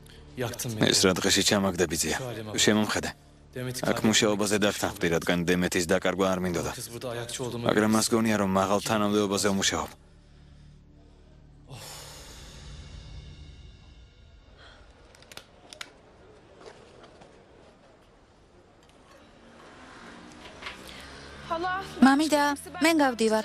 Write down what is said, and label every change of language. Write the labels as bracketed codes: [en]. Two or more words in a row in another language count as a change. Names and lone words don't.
[tr] Yaktın [ka] ეს რა დღეში ჩამაგდებიძია. შემომხედე. აქ მუშაობაზე დაგთანხმდი, რადგან დემეთის დაკარგვა არ მინდოდა. [tr] Kız burada ayakçı olduğumu [ka] მაგრამ მას გონია, რომ მაღალ თანამდებობაზე ვმუშაობ. მამიდა, მე გავდივარ.